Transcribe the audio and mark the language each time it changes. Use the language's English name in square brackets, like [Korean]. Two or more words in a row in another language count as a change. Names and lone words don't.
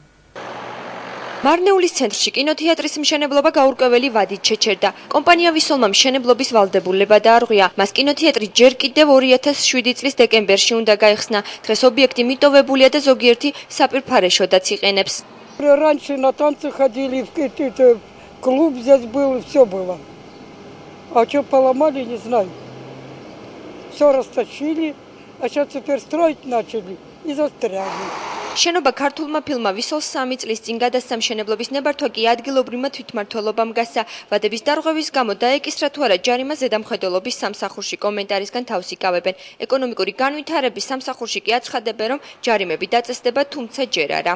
[Georgian] მარნეულის ცენტრში კინოთეატრის მშენებლობა გაურკვეველი ვადით შეჩერდა. კომპანია ვისოლმა მშენებლობის ვალდებულება დაარღვია. მას კინოთეატრი ჯერ კიდევ 2007 წლის დეკემბერში უნდა გაიხსნა. დღეს ობიექტი მიტოვებულია და ზოგიერთი საპირფარეშოდაც იყენებს. [Russian] Раньше на танцы ходили, в какой-то клуб здесь был, все было. А что поломали, не знаю. Все растащили, а сейчас теперь строить начали и застряли. [Georgian] შენობა ქართულმა ფილმმა ვისოლს 3 წლის წინ გადასცა. მშენებლობის ნებართვა კი ადგილობრივმა თვითმმართველობამ გასცა. ვადების დარღვევის გამო დაეკისრა თუ არა ჯარიმა ზედამხედველობის სამსახურში კომენტარისგან თავს იკავებენ. ეკონომიკური განვითარების სამსახურში კი აცხადებენ, რომ ჯარიმები დაწესდება, თუმცა ჯერ არა.